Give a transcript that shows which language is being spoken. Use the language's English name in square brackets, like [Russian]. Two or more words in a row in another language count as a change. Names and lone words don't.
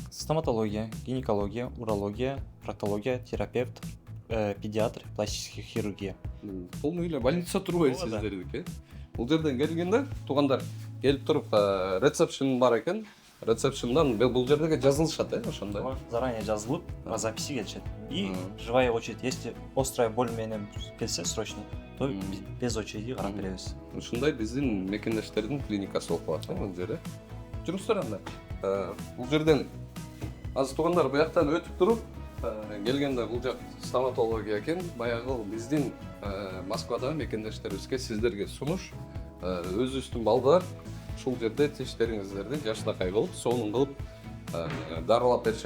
[Russian] Стоматология, гинекология, урология, проктология, терапевт, педиатр, пластическая хирургия. [Kyrgyz] Полный эле больница турбайбы сиздердики? Бул жерден келгенде туугандар келип туруп рецепшн бар экен. Рецепшндан бул жердеге жазылышат, ошондой. Заранее жазылып, [Russian] по записи келишет. И живая очередь, если острая боль [Kyrgyz] менен келсе [Russian] срочно, то без очереди [Kyrgyz] карап беребиз. Ушундай биздин мекендештердин клиникасы болуп калат, бул жерде. Жүрүңүздөр анда. Бул жерден азыр туугандар буяктан өтүп туруп келгенде бул жак стоматология экен. Баягы биздин Москвадагы мекендештерибизге сиздерге сунуш өзүбүздүн балдар ушул жерде тиштериңиздерди жакшынакай кылып, сонун кылып дарылап беришет.